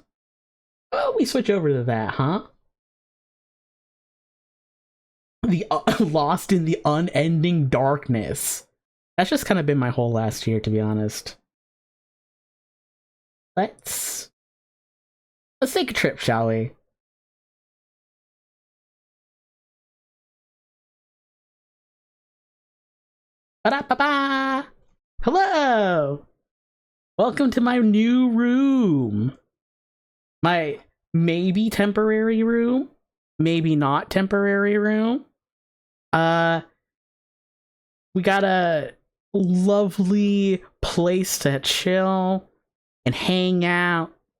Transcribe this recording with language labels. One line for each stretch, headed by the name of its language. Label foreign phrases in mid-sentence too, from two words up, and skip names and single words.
English: Oh, we switch over to that, huh? The Lost in the Unending Darkness. That's just kind of been my whole last year, to be honest. Let's take a trip, shall we? Ba-da-ba-ba! Hello! Welcome to my new room. My maybe temporary room, maybe not temporary room. We got a lovely place to chill and hang out.